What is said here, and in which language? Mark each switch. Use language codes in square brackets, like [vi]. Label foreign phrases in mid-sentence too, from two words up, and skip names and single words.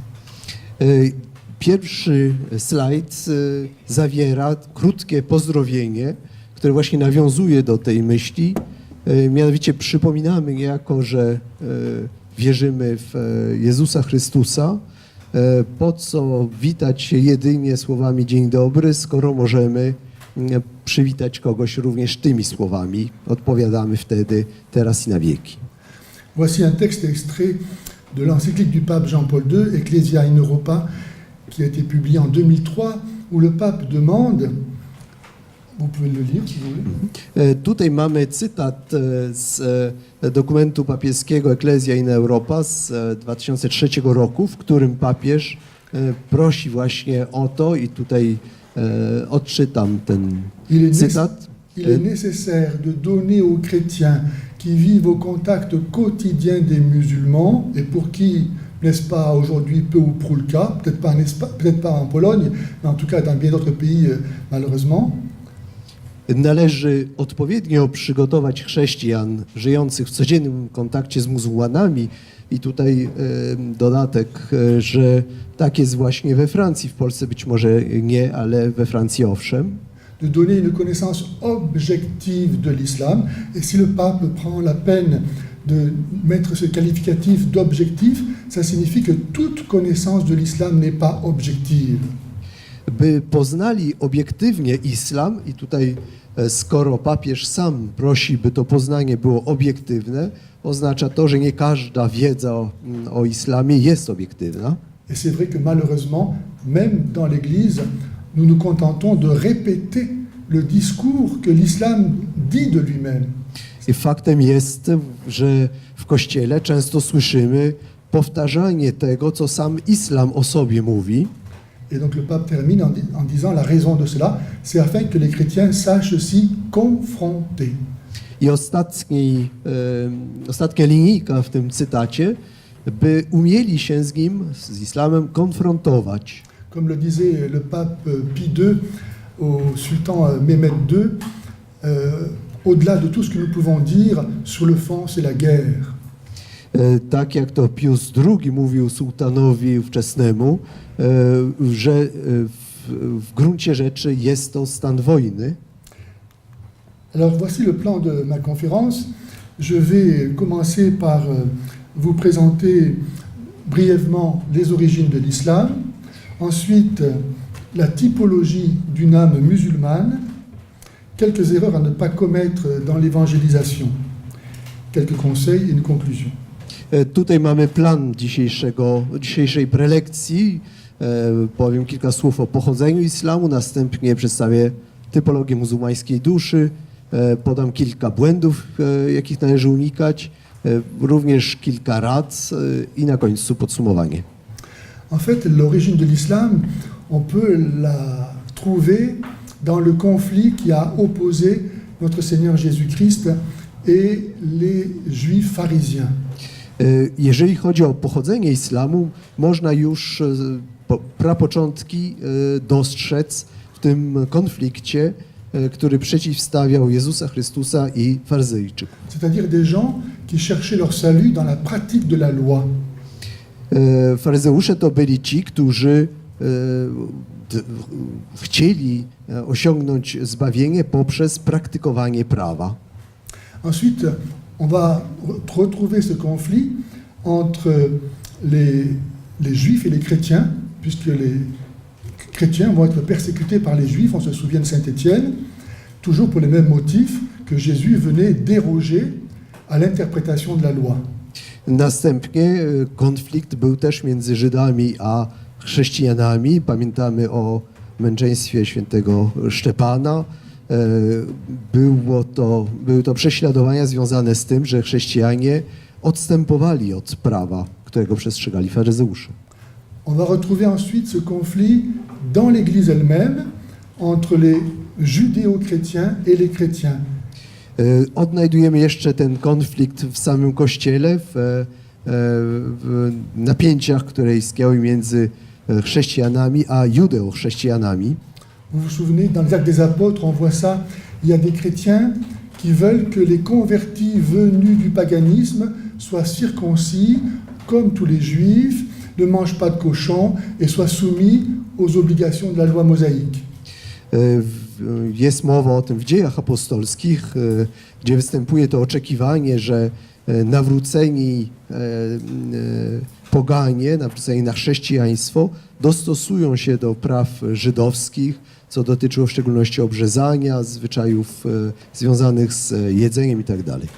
[pl] Pierwszy slajd zawiera krótkie pozdrowienie, które właśnie nawiązuje do tej myśli. Mianowicie przypominamy niejako, że wierzymy w Jezusa Chrystusa. Po co witać się jedynie słowami dzień dobry, skoro możemy przywitać kogoś również tymi słowami. Odpowiadamy wtedy teraz i na wieki. [fr] Voici un texte extrait de l'encyclique du pape Jean-Paul II, Ecclesia in Europa, qui a été publié en 2003, où le pape demande Vous pouvez le lire si vous voulez. [pl] Tutaj mamy cytat z dokumentu papieskiego Ecclesia in Europa z 2003 roku, w którym papież prosi właśnie o to i tutaj odczytam ten cytat. [fr] Il est nécessaire de donner aux chrétiens qui vivent au contact quotidien des musulmans et pour qui, n'est-ce pas, aujourd'hui peu ou prou le cas, peut-être pas en Pologne, mais en tout cas dans bien d'autres pays malheureusement. [pl] Należy odpowiednio przygotować chrześcijan żyjących w codziennym kontakcie z muzułmanami i tutaj dodatek, że tak jest właśnie we Francji, w Polsce być może nie, ale we Francji owszem. [fr] De donner une connaissance objective de l'islam. Et si le pape prend la peine de mettre ce qualificatif d'objectif, ça signifie que toute connaissance de l'islam n'est pas objective. [pl] By poznali obiektywnie islam i tutaj skoro papież sam prosi, by to poznanie było obiektywne, oznacza to, że nie każda wiedza o islamie jest obiektywna. [fr] Et c'est vrai que malheureusement, même dans l'Église, nous nous contentons de répéter le discours que l'islam dit de lui-même. [pl] I faktem jest, że w Kościele często słyszymy powtarzanie tego, co sam islam o sobie mówi. [fr] Et donc le pape termine en disant la raison de cela, c'est afin que les chrétiens sachent s'y confronter. [pl] I ostatnia linijka w tym cytacie, by umieli się z nim, z islamem, konfrontować. [fr] Comme le disait le pape Pie II au sultan Mehmed II, au-delà de tout ce que nous pouvons dire, sur le fond, c'est la guerre. [pl] Tak jak to Pius II mówił sułtanowi ówczesnemu, że w gruncie rzeczy jest to stan wojny. [fr] Alors voici le plan de ma conférence. Je vais commencer par vous présenter brièvement les origines de l'islam, ensuite la typologie d'une âme musulmane, quelques erreurs à ne pas commettre dans l'évangélisation, quelques conseils et une conclusion. [pl] Tutaj mamy plan dzisiejszej prelekcji. Powiem kilka słów o pochodzeniu islamu, następnie przedstawię typologię muzułmańskiej duszy, podam kilka błędów, jakich należy unikać, również kilka rad i na końcu podsumowanie. [fr] En fait, l'origine de l'islam, on peut la trouver dans le conflit qui a opposé notre Seigneur Jésus-Christ et les Juifs pharisiens. [pl] Jeżeli chodzi o pochodzenie islamu, można już prapoczątki dostrzec w tym konflikcie, który przeciwstawiał Jezusa Chrystusa i faryzejczyków. [fr] C'est-à-dire des gens qui cherchaient leur salut dans la pratique de la loi. [pl] Faryzeusze to byli ci, którzy chcieli osiągnąć zbawienie poprzez praktykowanie prawa. [fr] Ensuite, on va retrouver ce conflit entre les Juifs et les chrétiens, puisque les chrétiens vont être persécutés par les Juifs, on se souvient de Saint-Étienne, toujours pour les mêmes motifs, que Jésus venait déroger à l'interprétation de la loi. [pl] Następnie konflikt był też między Żydami a chrześcijanami. Pamiętamy o męczeństwie świętego Szczepana. Były to prześladowania związane z tym, że chrześcijanie odstępowali od prawa, którego przestrzegali faryzeusze. [fr] On va retrouver ensuite ce conflit dans l'Église elle-même entre les judéo-chrétiens et les chrétiens. [pl] Odnajdujemy jeszcze ten konflikt w samym Kościele, w napięciach, które istniały między chrześcijanami a judeo-chrześcijanami. [fr] Vous vous souvenez, dans les Actes des Apôtres, on voit ça, il y a des chrétiens qui veulent que les convertis venus du paganisme soient circoncis, comme tous les juifs, ne mangent pas de cochon et soient soumis aux obligations de la loi mosaïque. [pl] Jest mowa o tym w Dziejach Apostolskich, gdzie występuje to oczekiwanie, że nawróceni poganie, nawróceni na chrześcijaństwo, dostosują się do praw żydowskich, co dotyczyło w szczególności obrzezania, zwyczajów związanych z jedzeniem itd.